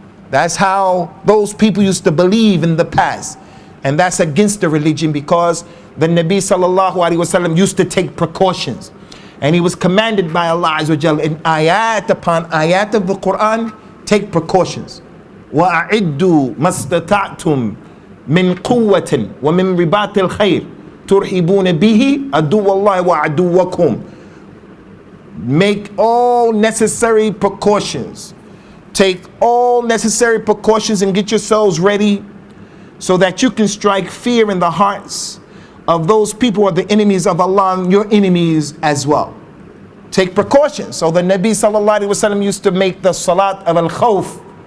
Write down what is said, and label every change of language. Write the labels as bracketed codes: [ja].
[en] That's how those people used to believe in the past. And that's against the religion, because the Nabi sallallahu alaihi wasallam used to take precautions. And he was commanded by Allah Azza wa Jal in ayat upon ayat of the Quran, take precautions. [ar] وَأَعِدُّوا مَسْتَطَعْتُمْ من قوة ومن رباط الخير ترحبون به عدو الله وعدوكم. [en] Make all necessary precautions. Take all necessary precautions and get yourselves ready so that you can strike fear in the hearts of those people who are the enemies of Allah and your enemies as well. Take precautions. So the Nabi sallallahu alaihi wasallam used to make the salat of al-khawf